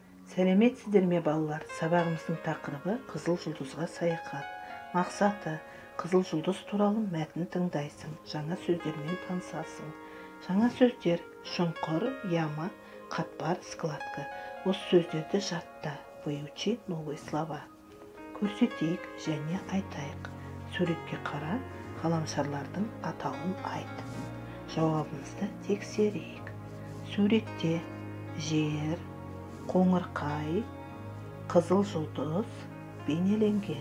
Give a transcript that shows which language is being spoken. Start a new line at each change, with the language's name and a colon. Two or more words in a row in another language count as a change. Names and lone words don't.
Kazakh: Сәлеметсіздер ме балалар? Сабағымыздың тақырыбы Қызыл жұлдызға саяхат. Мақсаты: Қызыл жұлдыз туралы мәтін тыңдайсың, жаңа сөздермен танысасың. Жаңа сөздер: шұңқыр, яма, қатпар, складка. Осы сөздерді жатта.
Russian: Выучи новые слова.
Kazakh: Көрсетейік және айтайық. Суретке қара, ғаламшарлардың атауын айт. Жауабымызды тексерейік. Суретте жер, қоңырқай, қызыл жұлдыз бейнеленген.